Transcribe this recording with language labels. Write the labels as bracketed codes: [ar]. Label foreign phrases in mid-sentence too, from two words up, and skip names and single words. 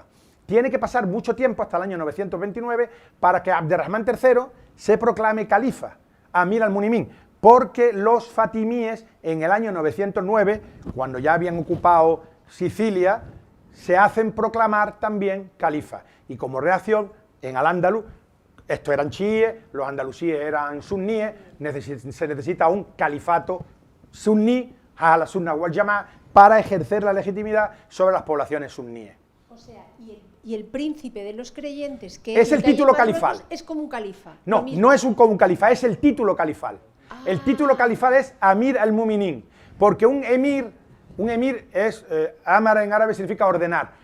[es] Tiene que pasar mucho tiempo, hasta el año 929, para que Abderrahmán III se proclame califa, [ar] أمير المؤمنين, [es] porque los fatimíes en el año 909, cuando ya habían ocupado Sicilia, se hacen proclamar también califa. Y como reacción, en Al-Ándalus, estos eran chiíes, los andalusíes eran suníes, se necesita un califato suní, a la [ar] السنة والجماعة, [es] para ejercer la legitimidad sobre las poblaciones suníes. O sea, y el príncipe de los creyentes, que es el título califal, es como un califa. No, no es como un califa, es el título califal. El título califal es [ar] أمير المؤمنين, [es] porque un emir es, Amar en árabe significa ordenar.